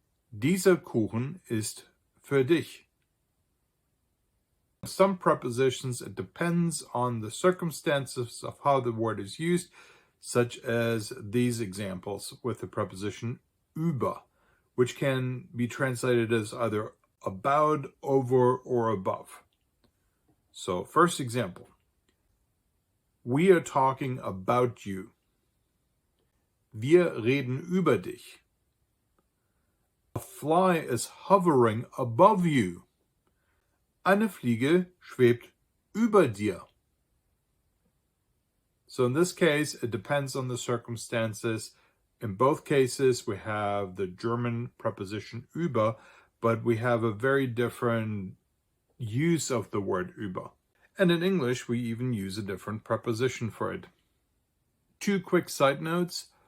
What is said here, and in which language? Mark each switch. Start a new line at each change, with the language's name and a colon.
German: Dieser Kuchen ist für dich.
English: Some prepositions, it depends on the circumstances of how the word is used, such as these examples with the preposition über, which can be translated as either about, over, or above. So, first example. We are talking about you.
German: Wir reden über dich.
English: A fly is hovering above you.
German: Eine Fliege schwebt über dir.
English: So in this case, it depends on the circumstances. In both cases, we have the German preposition über, but we have a very different use of the word über. And in English, we even use a different preposition for it. Two quick side notes.